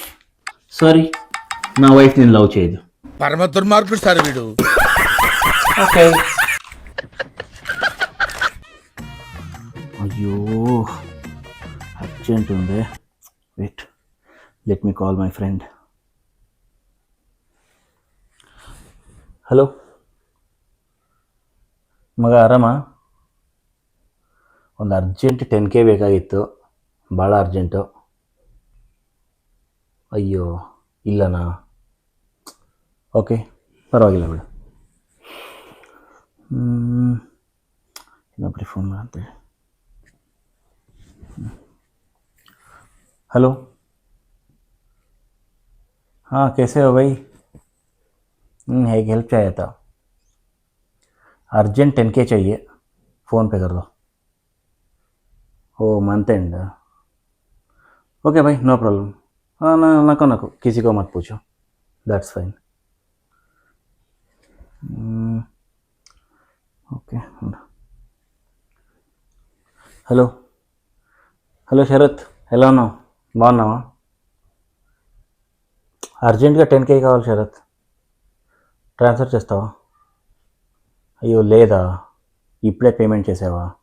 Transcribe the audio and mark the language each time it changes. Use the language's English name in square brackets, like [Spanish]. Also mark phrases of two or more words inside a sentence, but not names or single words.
[Telugu] సారీ, నా వైఫ్ నేను లవ్ చేయదు. పరమ దుర్మార్గుడు సార్ వీడు. ఓకే. అయ్యో, అర్జెంట్ ఉంది, [English] wait, let me call my friend. [Kannada] ಹಲೋ ಮಗ, ಆರಾಮ? ಒಂದು ಅರ್ಜೆಂಟ್ 10K ಬೇಕಾಗಿತ್ತು, ಭಾಳ ಅರ್ಜೆಂಟು. ಅಯ್ಯೋ ಇಲ್ಲನಾ? ಓಕೆ, ಪರವಾಗಿಲ್ಲ ಬಿಡು. ಇನ್ನೊಬ್ಬರಿಗೆ ಫೋನ್ ಮಾಡ್ತೇವೆ. [Hindi] हेलो, हाँ कैसे हो भाई? एक हेल्प चाहिए था, अर्जेंट 10K चाहिए, फ़ोन पे कर दो. [English] O month end? OK भाई, no problem. [Hindi] हाँ ना, नको किसी को मत पूछो, [English] that's fine. [Hindi] ओके. [Telugu] హలో శరత్, ఎలా ఉన్నావు? బాగున్నావా? అర్జెంటుగా 10K కావాలి శరత్, ట్రాన్స్ఫర్ చేస్తావా? అయ్యో లేదా, ఇప్పుడే పేమెంట్ చేసావా?